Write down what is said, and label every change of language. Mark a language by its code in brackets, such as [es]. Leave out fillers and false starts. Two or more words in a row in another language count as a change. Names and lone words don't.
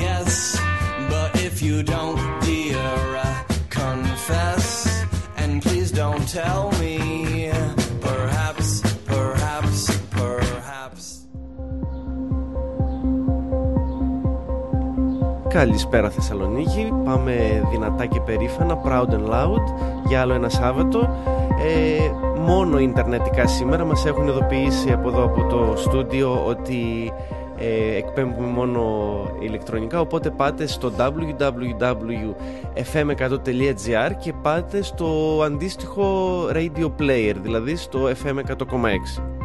[en] mess. But if you don't, dear, confess. And please don't tell me. Perhaps. [el] Καλησπέρα Θεσσαλονίκη, πάμε δυνατά και περήφανα, [en] proud and loud, [el] για άλλο ένα Σάββατο. Μόνο ιντερνετικά σήμερα, μας έχουν ειδοποιήσει από εδώ από το στούντιο ότι εκπέμπουμε μόνο ηλεκτρονικά, οπότε πάτε στο www.fm100.gr και πάτε στο αντίστοιχο [en] radio player, [el] δηλαδή στο FM 100,6.